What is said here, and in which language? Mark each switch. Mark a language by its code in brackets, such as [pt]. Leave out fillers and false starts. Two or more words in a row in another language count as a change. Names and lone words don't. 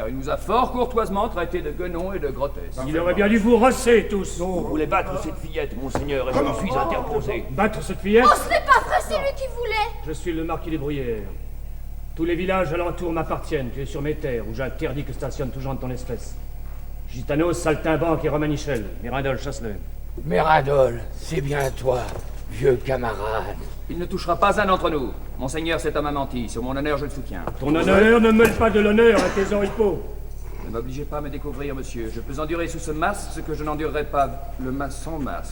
[fr] Il nous a fort courtoisement traités de guenons et de grotesques. Il aurait bien dû vous rosser tous. Vous voulez battre cette fillette, monseigneur, et je me suis interposé. Battre cette fillette? Oh, ce n'est pas vrai, c'est lui qui voulait. Je suis le marquis des Bruyères. Tous les villages alentours m'appartiennent. Tu es sur mes terres, où j'interdis que stationne tout genre de ton espèce. Gitanos, saltimbanque et Romanichel. Mirandol, chasse-le. Mirandol, c'est bien toi, vieux camarade. Il ne touchera pas un d'entre nous. Monseigneur, cet homme a menti. Sur mon honneur, je le soutiens. Ton honneur ne mêle pas de l'honneur à tes oripeaux. Ne m'obligez pas à me découvrir, monsieur. Je peux endurer sous ce masque ce que je n'endurerai pas le sans masque.